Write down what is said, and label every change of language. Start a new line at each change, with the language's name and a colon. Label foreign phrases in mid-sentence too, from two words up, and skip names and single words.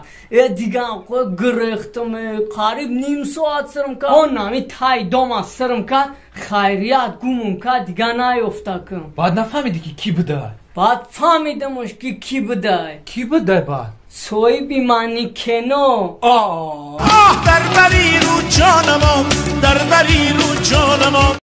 Tajik: Дигам қо гирехтам, қариб ним соат сирм кад. Он нами тай дома сирм кад, хайрият гумум кад, дига наёфтакам. Баъд нафаҳмидӣ ки кӣ будай? Баъд фаҳмидамаш ки кӣ будай. Кӣ будай баъд? соҳиби манекено.
Persian: در بری رو جانم، در بری رو جانم.